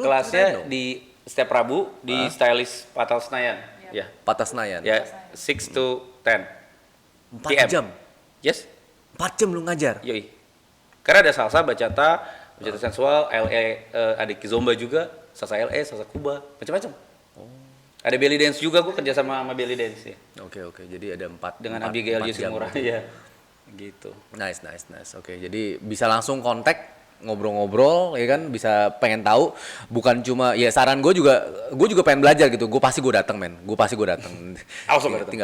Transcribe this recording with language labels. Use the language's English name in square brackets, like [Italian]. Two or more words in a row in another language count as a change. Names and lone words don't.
[Indonesian] Kelasnya di setiap Rabu di Stylist Patal Senayan. Ya. Patah Senayan. Ya, 6 to 10. 4 PM. jam. Yes. 4 jam lu ngajar. Yoi. Karena ada salsa, bacata sensual, LA, ada kizomba juga, salsa LA, salsa Kuba, macam-macam. Ada belly dance juga, gue kerja sama belly dance ya. Oke. Jadi ada 4 Dengan Abigail Yoshimura ya. Gitu. Nice. Oke, jadi bisa langsung kontak ngobrol-ngobrol ya kan, bisa pengen tahu, bukan cuma ya saran gue juga pengen belajar gitu. Gue pasti datang gue datang. Awas lo, datang.